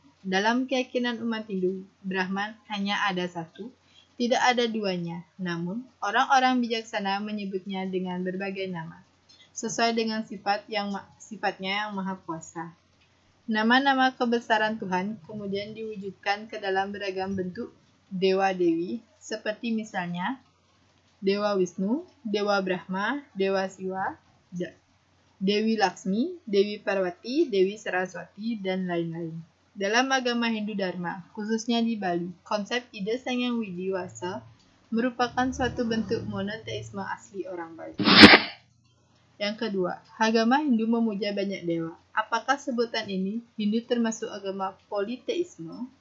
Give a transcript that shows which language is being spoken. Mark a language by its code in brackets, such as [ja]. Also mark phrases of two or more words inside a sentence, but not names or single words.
[id] Dalam keyakinan umat Hindu, Brahman hanya ada satu, tidak ada duanya, namun orang-orang bijaksana menyebutnya dengan berbagai nama, sesuai dengan sifatnya yang maha kuasa. Nama-nama kebesaran Tuhan kemudian diwujudkan ke dalam beragam bentuk dewa-dewi, seperti misalnya Dewa Wisnu, Dewa Brahma, Dewa Siwa, Dewi Laksmi, Dewi Parwati, Dewi Saraswati, dan lain-lain. Dalam agama Hindu Dharma, khususnya di Bali, konsep ide Sang Hyang Widiwasa merupakan suatu bentuk monoteisme asli orang Bali. Yang kedua, agama Hindu memuja banyak dewa. Apakah sebutan ini Hindu termasuk agama politeisme?